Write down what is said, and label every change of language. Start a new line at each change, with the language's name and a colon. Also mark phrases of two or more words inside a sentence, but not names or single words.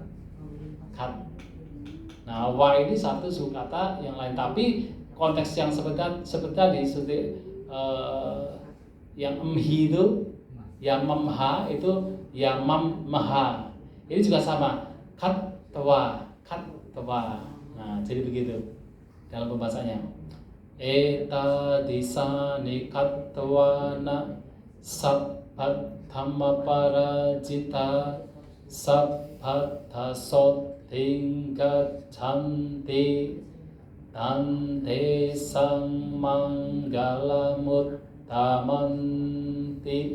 Indonesian: Nah wa ini satu suku kata yang lain, tapi konteks yang seperti tadi yang emhi itu, yang memha itu, yang maha ini juga sama, kat tawa. Nah jadi begitu dalam pembahasannya.
Pali: Eta disa nikat tawana sabhat dhamma parajita sabhat dasot tingkat canti tante sang manggala muttamanti.